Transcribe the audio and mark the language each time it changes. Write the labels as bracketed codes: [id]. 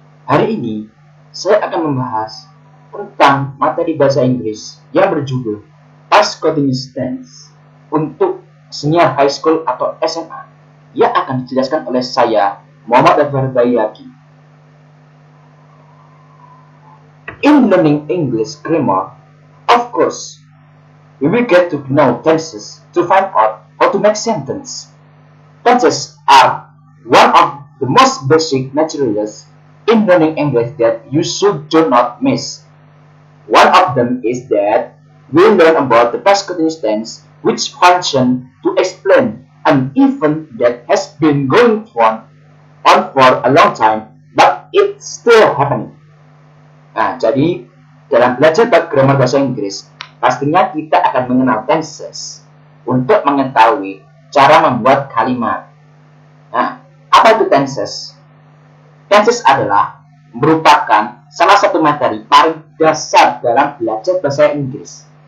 [id] Hari ini saya akan membahas tentang materi bahasa Inggris yang berjudul Past Continuous Tense untuk [en] senior high school [id] atau SMA yang akan dijelaskan oleh saya, Muhammad Adhar Bayaki. [en] In learning English grammar, of course, we will get to know tenses to find out how to make sentence. Tenses are one of the most basic materials in learning English that you should do not miss. One of them is that we learn about the past continuous tense, which function to explain an event that has been going on for a long time, but it's still happening. [id] Nah, jadi dalam belajar grammar bahasa Inggris, pastinya kita akan mengenal tenses untuk mengetahui cara membuat kalimat. Nah, apa itu tenses? Tenses adalah merupakan salah satu materi paling dasar dalam belajar bahasa Inggris.